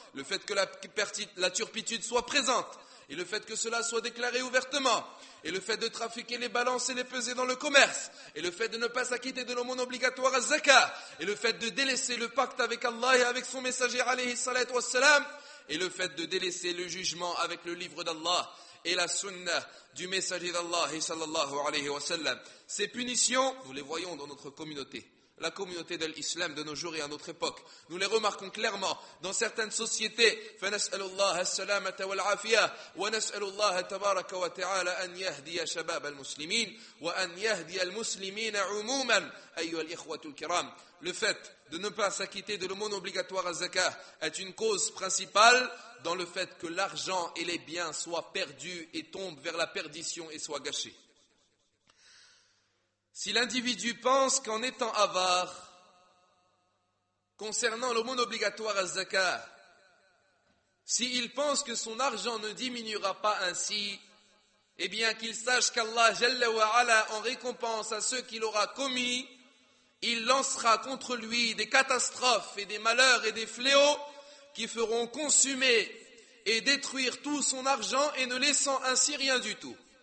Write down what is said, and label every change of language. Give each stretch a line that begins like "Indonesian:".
French: Le fait que la turpitude soit présente, et le fait que cela soit déclaré ouvertement, et le fait de trafiquer les balances et les peser dans le commerce, et le fait de ne pas s'acquitter de l'aumône obligatoire à zakat, et le fait de délaisser le pacte avec Allah et avec son messager
Arabic: alayhi salatu wassalam,
French: et le fait de délaisser le jugement avec le livre d'Allah et la sunnah du messager d'Allah
Arabic: sallallahu alayhi wa sallam.
French: Ces punitions, nous les voyons dans notre communauté. La communauté de l'islam de nos jours et à notre époque. Nous les remarquons clairement dans certaines sociétés.
Arabic: فنسأل الله السلامة والعافية ونسأل الله تبارك وتعالى أن يهدي شباب المسلمين وأن يهدي المسلمين عموما أيها الإخوة الكرام.
French: Le fait de ne pas s'acquitter de l'aumône obligatoire à zakat est une cause principale dans le fait que l'argent et les biens soient perdus et tombent vers la perdition et soient gâchés. Si l'individu pense qu'en étant avare, concernant l'aumône obligatoire à zakat, s'il pense que son argent ne diminuera pas ainsi, eh bien qu'il sache qu'Allah
Arabic: Jalla wa Ala,
French: en récompense à ceux qu'il aura commis, il lancera contre lui des catastrophes et des malheurs et des fléaux qui feront consumer et détruire tout son argent et ne laissant ainsi rien du tout.